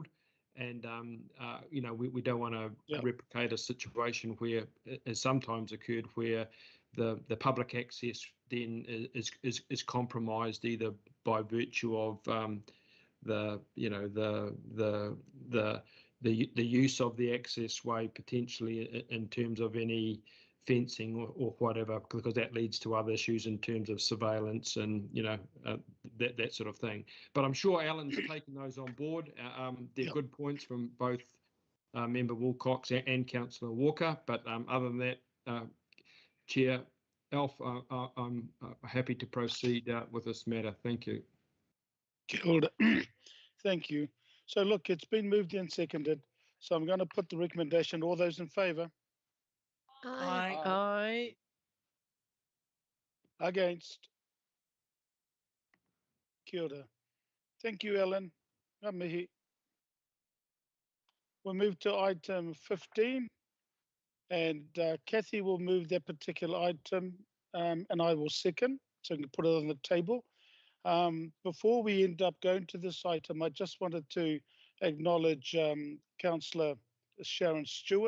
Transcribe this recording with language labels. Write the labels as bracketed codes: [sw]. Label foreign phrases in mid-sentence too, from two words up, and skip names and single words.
[en] And we don't want to replicate a situation where, as sometimes occurred, where the public access then is compromised either by virtue of the use of the access way, potentially in terms of any fencing or whatever, because that leads to other issues in terms of surveillance and that sort of thing. But I'm sure Alan's taking those on board. They're good points from both Member Wilcox and Councillor Walker. But other than that, Chair Alf, I'm happy to proceed with this matter. Thank you. [mi] Kia ora. [en] Thank you. So look, it's been moved and seconded. So I'm going to put the recommendation. All those in favour? Aye. Aye. Against? [mi] Kia ora. [en] Thank you, Ellen. [mi] Ngā mihi. [en] We'll move to item 15, and Kathy will move that particular item, and I will second, so we can put it on the table. Before we end up going to this item, I just wanted to acknowledge Councillor Sharon Stewart.